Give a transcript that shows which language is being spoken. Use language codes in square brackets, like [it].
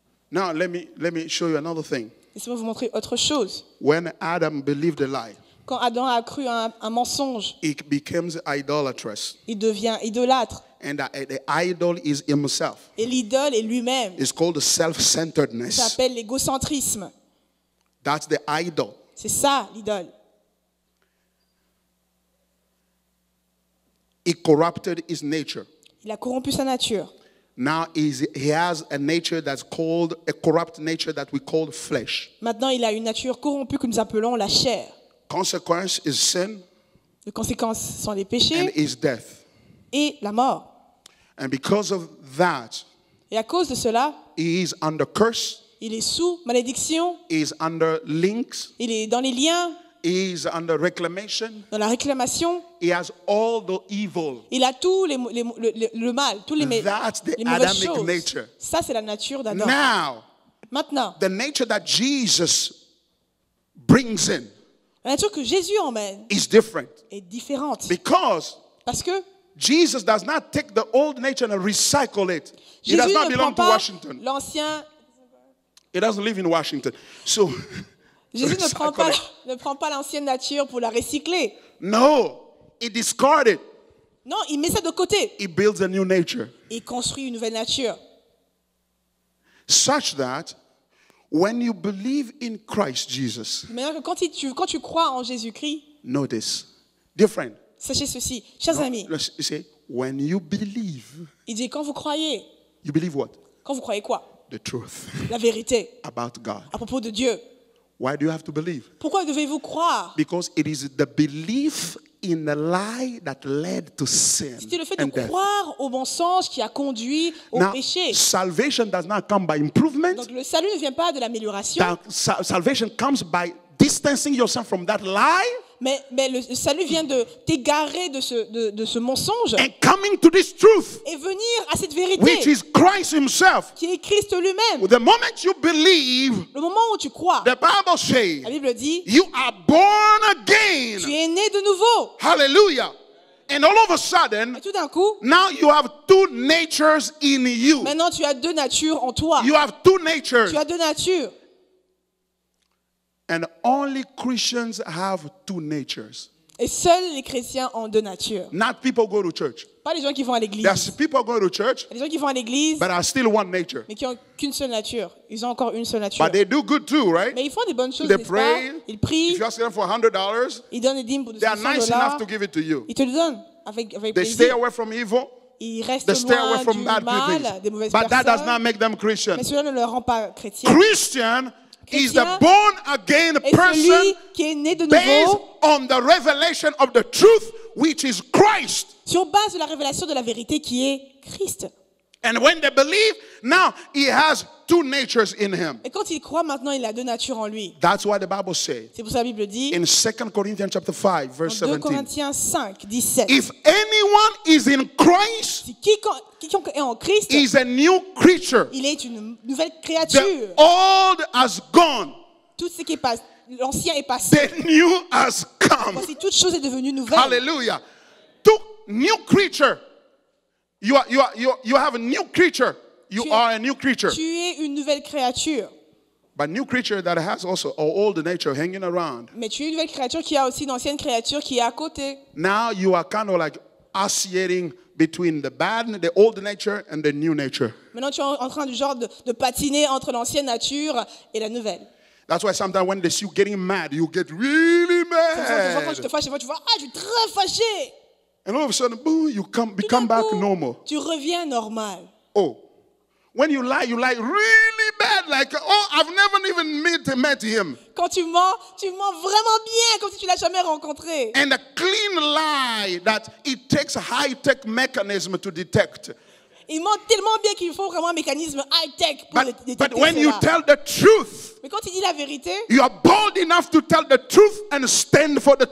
[en] now let me show you another thing. [fr] laissez-moi vous montrer autre chose. [en] When Adam believed a lie, [fr] Quand Adam a cru à un mensonge, [en] he becomes idolatrous. [fr] il devient idolâtre. [en] And the idol is himself. [fr] Et l'idole est lui-même. [en] It's called [fr] Ça [en] self-centeredness. [fr] s'appelle l'égocentrisme. [en] That's the idol. [fr] C'est ça, l'idole. [en] He corrupted his nature. [fr] Il a corrompu sa nature. [en] Now he has a nature that's called a corrupt nature that we call flesh. [fr] Maintenant, il a une nature corrompue que nous appelons la chair. [en] Consequence is sin [fr] Les conséquences sont les [en] and [fr] péchés [en] is death. [fr] et la mort. [en] And because of that, [fr] Et à cause de cela, [en] he is under curse. [fr] il est sous malédiction, [en] He is under links. [fr] il est dans les liens, [en] He is under reclamation. [fr] dans la réclamation. [en] He has all the evil. [fr] Il a tout le mal, tous les [en] That's the [fr] mauvaises [en] Adamic [fr] choses. [en] nature. [fr] Ça, c'est la nature d'Adam. [en] Now, [fr] Maintenant, [en] the nature that Jesus brings in [fr] la nature que Jésus emmène [en] is different [fr] est différente. [en] because [fr] Parce que [en] Jesus does not take the old nature and recycle it. He [fr] Jésus [en] does not [fr] ne [en] belong [fr] prend [en] to [fr] pas [en] Washington. [fr] l'ancien. [en] He doesn't live in Washington. So, [fr] Jésus ne prend [en] recycle [fr] pas, ne prend pas l'ancienne nature pour la recycler. [en] no, he discarded. [fr] Non, il met ça de côté. [en] He builds a new nature [fr] Il construit une nouvelle nature. [en] such that when you believe in Christ Jesus, [fr] Maintenant que quand tu crois en Jésus-Christ, [en] notice, dear friend, [fr] sachez ceci, chers amis, [en] let's say, when you believe, [fr] il dit quand vous croyez, [en] you believe what? [fr] quand vous croyez quoi? [en] The truth [fr] La vérité [en] about God. [fr] à propos de Dieu. [en] Why do you have to believe? [fr] Pourquoi devez-vous croire? [en] Because it is the belief in the lie that led to sin [fr] C'était le fait de [en] and death. [fr] croire au mensonge qui a conduit au [en] Now, [fr] péché. [en] salvation does not come by improvement. [fr] Donc le salut ne vient pas de l'amélioration, [en] Salvation comes by distancing yourself from that lie [fr] mais le salut vient de t'égarer de ce mensonge [en] and coming to this truth, [fr] et venir à cette [en] which [fr] vérité [en] is Christ himself. [fr] qui est Christ lui-même. [en] The moment you believe, [fr] Le moment où tu crois, [en] the Bible says, [fr] la Bible dit, [en] you are born [fr] tu [en] again. [fr] es né de nouveau. [en] Hallelujah. And all of a sudden, [fr] Et tout d'un coup, [en] now you have two natures in you. [fr] maintenant tu as deux natures en toi. [en] You have two natures. [fr] Tu as deux natures. [en] And only Christians have two natures. [fr] Et seuls les chrétiens ont deux natures. [en] Not people go to church. [fr] Pas les gens qui vont à l'église. [en] There's people go to church, [fr] Il y a des gens qui vont à l'église, [en] but are still one nature. [fr] mais qui n'ont qu'une seule nature. Ils ont encore une seule nature. [en] But they do good too, right? [fr] Mais ils font des bonnes choses, [en] They [fr] n'est-ce pas? [en] pray. [fr] Ils [en] If [fr] prient, [en] you ask them for $100, [fr] ils donnent des dîmes pour [en] they are nice [fr] $200. [en] enough to give it to you. [fr] Ils te le donnent avec [en] They stay [fr] plaisir. [en] away from evil. [fr] Ils restent [en] They stay away [fr] loin [en] from [fr] du [en] bad [fr] mal, [en] things. [fr] des mauvaises [en] But that does not [fr] personnes. [en] make them Christian. [fr] Mais cela ne leur rend pas chrétiens. [en] Christian is the [fr] Chrétien [en] born again [fr] Et [en] person [fr] celui qui est né de [en] based [fr] nouveau [en] on the revelation of the truth, which is Christ. [fr] sur base de la révélation de la vérité qui est Christ. [en] And when they believe, now he has two natures in him. [fr] Et quand il croit, maintenant, il a deux natures en lui. [en] That's why the Bible says [fr] C'est pour ça que la Bible dit, [en] in 2 Corinthians chapter 5, verse [fr] en 2 [en] 17, [fr] Corinthiens 5, 17, [en] if anyone is in Christ, [fr] si quiconque est en Christ, [en] is a new creature. [fr] il est une nouvelle [en] The [fr] créature. [en] old has gone, [fr] Tout ce qui est passé, l'ancien est passé. [en] the new has come. [fr] Voici, toute chose est devenue nouvelle. [en] Hallelujah. Two new creature. You have a new creature. You [fr] Tu es- [en] are a new creature. [fr] Tu es une nouvelle créature. [en] But new creature that has also an old nature hanging around. [fr] Mais tu es une nouvelle créature qui a aussi une ancienne créature qui est à côté. [en] Now you are kind of like oscillating between the bad, the old nature and the new nature. [fr] Maintenant, tu es en train du genre de patiner entre l'ancienne nature et la nouvelle. [en] That's why sometimes when they see you getting mad, you get really [fr] Quand tu te [en] mad. [fr] fâches, tu vois, ah, je suis très fâché. [en] And all of a sudden, boom, you [fr] Tout [en] become [fr] d'un [en] back [fr] coup, [en] normal. [fr] tu reviens normal. Oh. [en] When you lie really bad, like, oh, I've never even met him. [fr] Quand tu mens vraiment bien, comme si tu l'as jamais rencontré. [en] And a clean lie that it takes a high-tech mechanism to detect. [fr] Il ment tellement bien qu'il faut vraiment un mécanisme high-tech pour [en] But [fr] détecter [en] when you [fr] cela. [en] tell the truth, [fr] Mais quand il dit la vérité, [en] you are bold enough to tell the truth and stand for the